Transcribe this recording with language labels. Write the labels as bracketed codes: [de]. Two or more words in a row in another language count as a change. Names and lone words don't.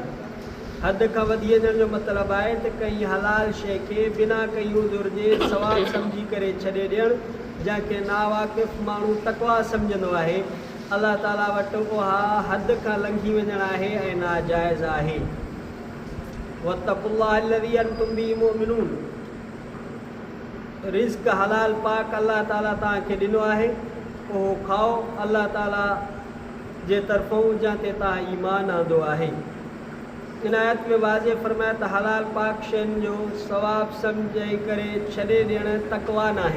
[sd] हद खां वधी वञण जो मतिलबु आहे त कंहिं हलाल शइ खे बिना कंहिं उज़ुर जे सवाबु सम्झी करे छॾे ॾियणु, जंहिंखे नावाक़िफ़ माण्हू तक़वा सम्झंदो आहे, अल्लाह ताला वटि उहा हद खां लंघी वञणु आहे ऐं नाजाइज़ आहे। [ar] واتقوا الله الذي أنتم به مؤمنون, [sd] रिज़्क़ हलाल पाक अल्लाह ताला तव्हांखे ॾिनो आहे, उहो खाओ। अल्लाह ताला जे तरफ़ों जाते तव्हां ईमान आंदो आहे। इन आयत में वाज़े फरमाया त हलाल पाक शयुनि जो सवाब सम्झी करे छॾे ॾियणु तक़वा न आहे।